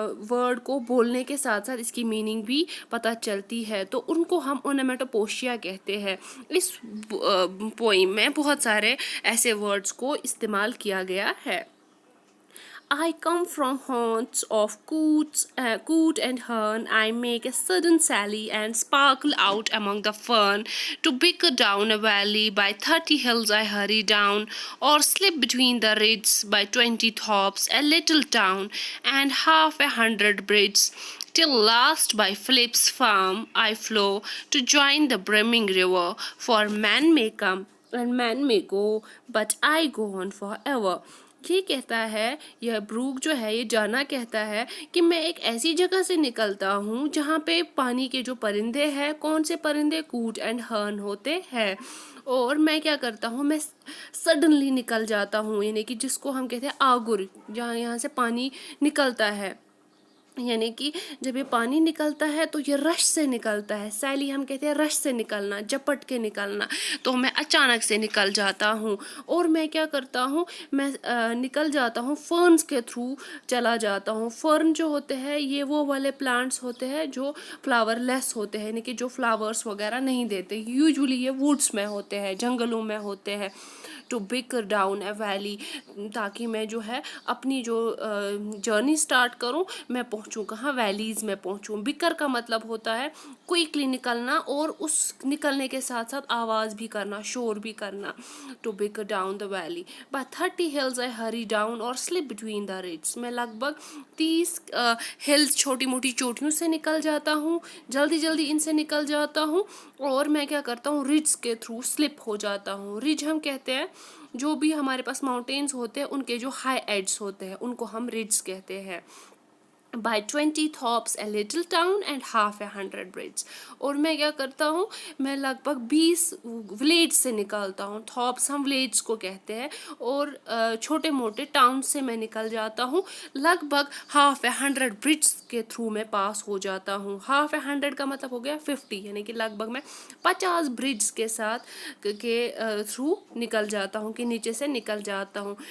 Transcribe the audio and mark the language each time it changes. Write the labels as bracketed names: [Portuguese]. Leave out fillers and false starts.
[Urdu] Word کو بولنے کے ساتھ ساتھ اس کی میننگ بھی پتہ چلتی ہے، تو ان کو ہم اونومیٹوپوشیا کہتے ہیں۔ اس پوئم میں بہت سارے ایسے ورڈز کو استعمال کیا گیا ہے۔ [English] I come from haunts of coot and hern. I make a sudden sally and sparkle out among the fern. To bicker down a valley, by 30 hills I hurry down, or slip between the ridges by 20 tops, a little town, and 100 bridges, till last by Philip's farm I flow, to join the brimming river, for man may come and man may go, but I go on forever. [Urdu] یہ کہتا ہے، یہ Brook جو ہے یہ جانا کہتا ہے کہ میں ایک ایسی جگہ سے نکلتا ہوں جہاں پہ پانی کے جو پرندے ہیں، کون سے پرندے؟ کوٹ اینڈ ہرن ہوتے ہیں، اور میں کیا کرتا ہوں، میں سڈنلی نکل جاتا ہوں، یعنی کہ جس کو ہم کہتے ہیں آگر، جہاں یہاں سے پانی نکلتا ہے، یعنی کہ جب یہ پانی نکلتا ہے تو یہ رش سے نکلتا ہے، سیلی ہم کہتے ہیں رش سے نکلنا، جپٹ کے نکلنا، تو میں اچانک سے نکل جاتا ہوں، اور میں کیا کرتا ہوں، میں نکل جاتا ہوں فرنز کے تھرو چلا جاتا ہوں۔ فرن جو ہوتے ہیں یہ وہ والے پلانٹس ہوتے ہیں جو فلاور لیس ہوتے ہیں، یعنی کہ جو فلاورس وغیرہ نہیں دیتے، یوزولی یہ ووڈس میں ہوتے ہیں، جنگلوں میں ہوتے ہیں۔ [English] to bicker down a valley, [Urdu] تاکہ میں جو ہے اپنی جو جرنی اسٹارٹ کروں میں پہنچوں کہاں, ویلیز میں پہنچوں. بکر کا مطلب ہوتا ہے کوئکلی نکلنا اور اس نکلنے کے ساتھ ساتھ آواز بھی کرنا, شور بھی کرنا. [English] to bicker down the valley. by 30 hills I hurry down or slip between the ridges. [Urdu] میں لگ بھگ 30 ہلز چھوٹی موٹی چوٹیوں سے نکل جاتا ہوں, جلدی جلدی ان سے نکل جاتا ہوں, اور میں کیا کرتا ہوں رجز کے تھرو سلپ ہو جاتا ہوں. رج ہم کہتے ہیں جو بھی ہمارے پاس ماؤنٹینس ہوتے ہیں ان کے جو ہائی ایڈس ہوتے ہیں ان کو ہم رجز کہتے ہیں. [English] by 20 thops a little town and half a 100 bridges. [Urdu] اور میں کیا کرتا ہوں, میں لگ بھگ 20 ولیج سے نکلتا ہوں. تھاپس ہم ولیج کو کہتے ہیں, اور چھوٹے موٹے ٹاؤن سے میں نکل جاتا ہوں. لگ بھگ [English] half a 100 bridges [Urdu] کے تھرو میں پاس ہو جاتا ہوں. half a 100 کا مطلب ہو گیا 50, یعنی کہ لگ بھگ میں 50 برجز کے ساتھ کے تھرو نکل جاتا ہوں, کہ نیچے سے نکل جاتا ہوں.